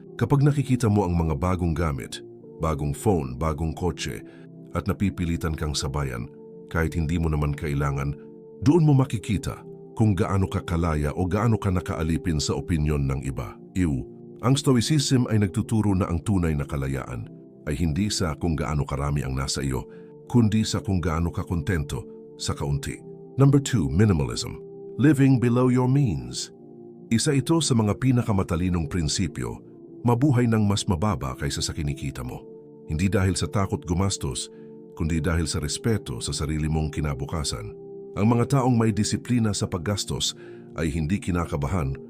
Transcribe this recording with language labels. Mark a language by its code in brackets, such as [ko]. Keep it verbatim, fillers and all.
[tl] Kapag nakikita mo ang mga bagong gamit, bagong phone, bagong kotse, at napipilitan kang sabayan kahit hindi mo naman kailangan, doon mo makikita kung gaano ka kalaya o gaano ka nakaalipin sa opinyon ng iba. Iw, ang Stoicism ay nagtuturo na ang tunay na kalayaan ay hindi sa kung gaano karami ang nasa iyo, kundi sa kung gaano ka kontento sa kaunti. [en] Number two, minimalism. Living below your means. [tl] Isa ito sa mga pinakamatalinong prinsipyo, mabuhay ng mas mababa kaysa sa kinikita mo. Hindi dahil sa takot gumastos, kundi dahil sa respeto sa sarili mong kinabukasan. Ang mga taong may disiplina sa paggastos ay hindi kinakabahan.